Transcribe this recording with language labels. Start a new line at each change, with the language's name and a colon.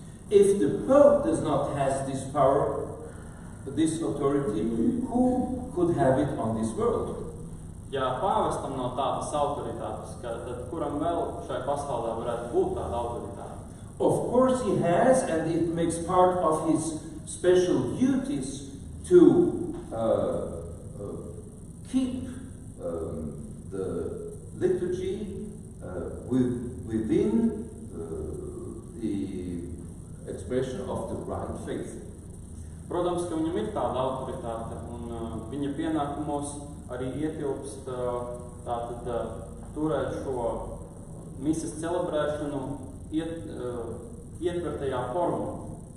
English: If the Pope does not have this power, this authority, who could have it on this world?
Latvian: Ja pāvestam nav tādas autoritātes, tad kuram vēl šai pasaulē varētu būt tāda autoritāte?
English: Of course he has, and it makes part of his special duties to keep the liturgy within the expression of the right faith.
Latvian: Protams, ka viņam ir tāda autoritāte, un viņa pienākumos arī ietilpst tātad turēt šo misas celebrēšanu ietvertajā formā.